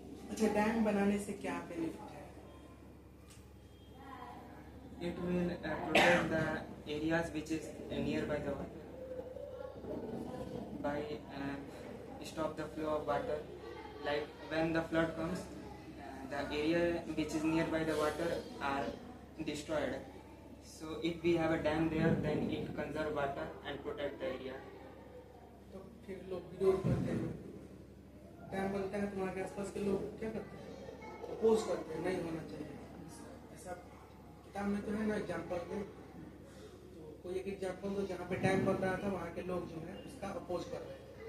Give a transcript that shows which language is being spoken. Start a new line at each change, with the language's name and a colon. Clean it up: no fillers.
Hindi: अच्छा, डैम बनाने से क्या बेनिफिट है?
English: It will protect the areas which is nearby the water by stop the flow of water. Like when the flood comes, the area which is nearby the water are destroyed. So if we have a dam there, then it conserve water and protect the area.
Hindi: तो फिर लोग विरोध करते हैं। Dam बनता है तुम्हारे आसपास के लोग क्या करते हैं? अपोज करते हैं, नहीं होना चाहिए ऐसा। किताब में तो है ना एग्जाम्पल में, तो कोई एक एग्जाम्पल दो जहाँ पे डैम बन रहा था वहाँ के लोग जो है उसका अपोज कर रहे हैं।